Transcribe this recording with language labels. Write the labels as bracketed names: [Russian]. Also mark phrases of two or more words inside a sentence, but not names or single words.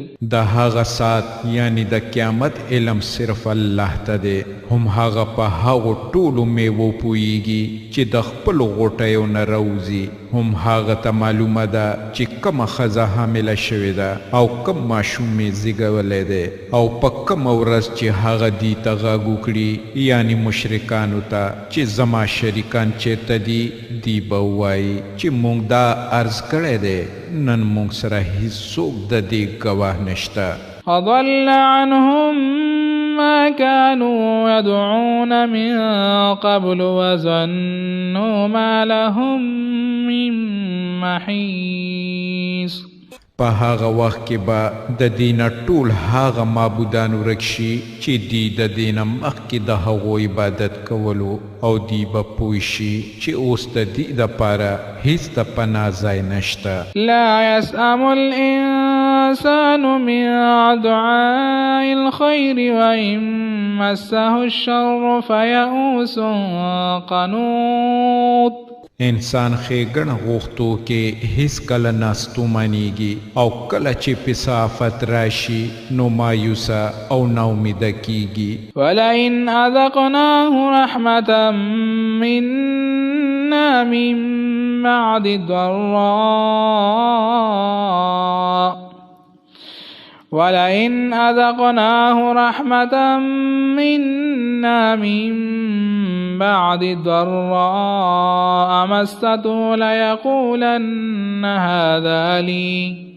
[Pashto] د هغه سات یعنی د قیامت علم صرف الله ته دی هم هغه په هغو ټولو میوو پوهیږي چې د خپلو غوټیو نه راوځي هم هغه ته معلومه ده چې کومه ښځه حامله شوې ده او کوم ماشوم یې زیږولی دی او په کومه ورځ چې هغه دي ته غږ وکړي یعنی مشرکانو ته چې زما شریکان چیرته دي دی به ووایي چې موږ دا عرض کړی دی نن موږ سره هیڅوک د دې ګواه نشته. [Arabic] فضل عنهم ما كانوا يدعون من قبل وظنوا ما لهم من محيص. [Pashto] په هغه وخت کې به د دینه ټول هغه معبودان ورک شي چې دی د دینه مخکې د هغو عبادت کولو او دی به پوه شي چې اوس د دې دپاره هیڅ د پناه ځای نشته. [Arabic] لا يسأم الإنسان من دعاء الخير وإن مسه الشر فيئوس قنوط. [Pashto] انسان ښېګڼه غوښتو کې هیڅ کله ناستومانیږي او کله چې پسه آفت راشي نو مایوسه او ناامیده کیږي. [Arabic] ولئن أذقناه رحمة منا من بعد ضراء ولئن أذقناه رحمة منا من بعد ضراء مسته ليقولن هذا لي